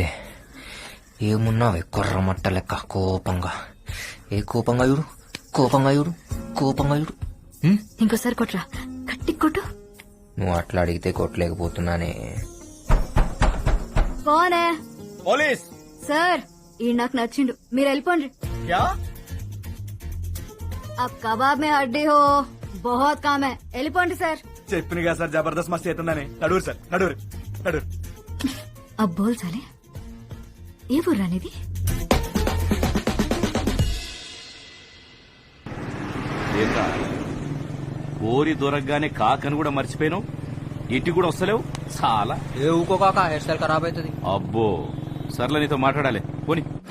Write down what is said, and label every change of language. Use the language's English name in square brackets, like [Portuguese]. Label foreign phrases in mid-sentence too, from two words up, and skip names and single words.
[Telugu] ఏమున్నావే కొర్రమట్ట లెక్క కోపంగా. ఏ కోపంగా చూడు కోపంగా చూడు కోపంగా చూడు. ఇంకోసారి కొట్రా, గట్టి కొట్టు. నువ్వు అట్లా అడిగితే కొట్టలేకపోతున్నానే. కోనే పోలీస్ సార్ ఈ నాకు నచ్చిండు, మీరు వెళ్ళిపోండి. [Hindi] క్యా अब कबाब में हड्डी हो बहुत काम है, [Telugu] వెళ్ళిపోండి సార్. చెప్పిన కదా సార్ జబర్దస్త్ మస్తీ అవుతుందని. నడువురు సార్, నడువురు నడువురు. [Hindi] अब बोल साले [Telugu] ఏ బుర్రా నీది? ఏంట్రా ఓరి దొరకగానే కాకని కూడా మర్చిపోయాను. ఇంటికి కూడా వస్తలేవు చాలా. ఏ ఊకోకాక [English] hair style [Telugu] ఖరాబ్ అవుతుంది. అబ్బో సర్లే నీతో మాట్లాడాలి పోని.